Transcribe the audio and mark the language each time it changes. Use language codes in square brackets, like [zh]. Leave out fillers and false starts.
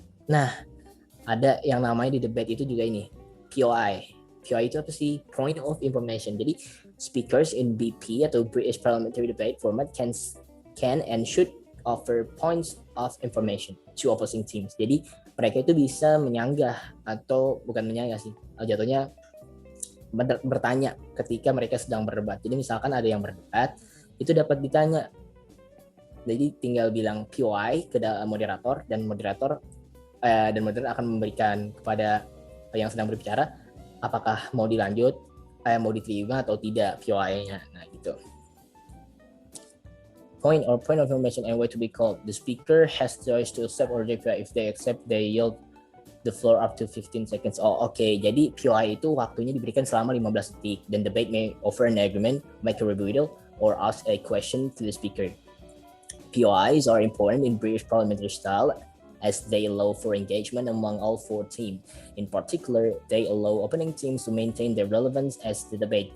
[id] Nah, ada yang namanya di debat itu juga ini, POI. POI itu apa sih? Point of Information. [en] Jadi, speakers in BP atau British Parliamentary Debate format can and should offer points of information to opposing teams. [id] Jadi, mereka itu bisa menyanggah atau bukan menyanggah sih, jatuhnya bertanya ketika mereka sedang berdebat. Jadi misalkan ada yang berdebat, itu dapat ditanya. Jadi tinggal bilang POI ke moderator, dan moderator akan memberikan kepada yang sedang berbicara apakah mau dilanjut, mau diterima atau tidak POI-nya. Nah, gitu. [en] Point of information and way to be called. The speaker has choice to accept or reject. If they accept, they yield the floor up to 15 seconds. Oke. [id] Jadi POI itu waktunya diberikan selama 15 detik. [en] Then debate may offer an argument, make a rebuttal, or ask a question to the speaker. POIs are important in British parliamentary style as they allow for engagement among all 4 teams. In particular, they allow opening teams to maintain their relevance as the debate.